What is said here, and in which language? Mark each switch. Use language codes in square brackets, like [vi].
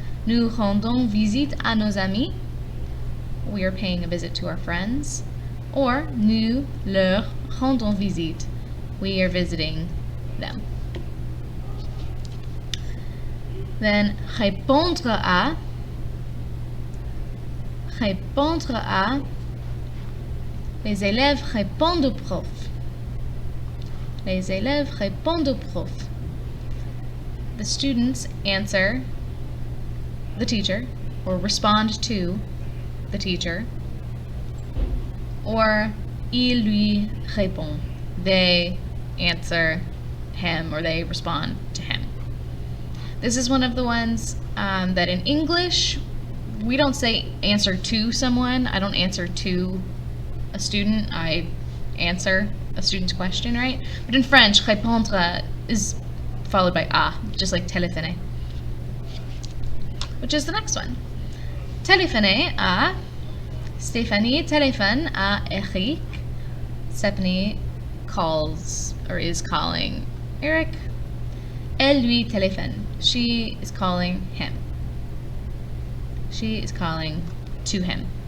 [fr] Nous rendons visite à nos amis. [en] We are paying a visit to our friends. Or, [fr] nous leur rendons visite. [en] We are visiting them. Then, répondre à. [fr] Répondre à. Les élèves répondent au prof. Les élèves répondent au prof. [en] The students answer the teacher, or respond to the teacher. Or, [fr] il lui répond. [en] They answer him, or they respond to him. This is one of the ones that in English, we don't say answer to someone. I don't answer to a student. I answer a student's question, right? But in French, répondre is followed by à, just like téléphoner. Which is the next one. Téléphoner à. [fr] Stéphanie téléphone à Eric. [en] Stephanie calls, or is calling, Eric. [fr] Elle lui téléphone. [en] She is calling him. She is calling to him.